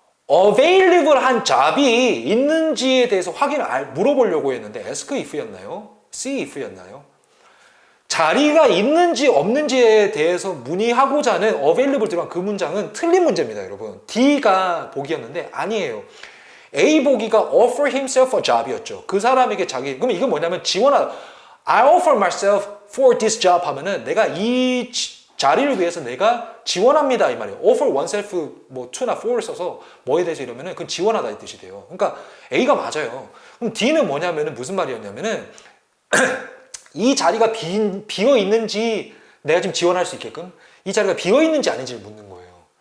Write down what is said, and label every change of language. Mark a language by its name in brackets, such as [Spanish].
[Korean] available한 잡이 있는지에 대해서 물어보려고 했는데 ask if였나요? see if였나요? 자리가 있는지 없는지에 대해서 문의하고자 하는 available 들어간 그 문장은 틀린 문제입니다, 여러분. D가 보기였는데 아니에요. A 보기가 [English] offer himself a job [Korean] 이었죠. 그 사람에게 그럼 이건 뭐냐면 지원하다. [English] I offer myself for this job [Korean] 하면은 내가 이 자리를 위해서 내가 지원합니다 이 말이에요. [English] offer oneself [Korean] 뭐 to나 for를 써서 뭐에 대해서 이러면은 그건 지원하다 이 뜻이 돼요. 그러니까 A가 맞아요. 그럼 D는 뭐냐면은 무슨 말이었냐면은 이 자리가 비어 있는지 내가 지금 지원할 수 있게끔 이 자리가 비어 있는지 아닌지를 묻는 거예요.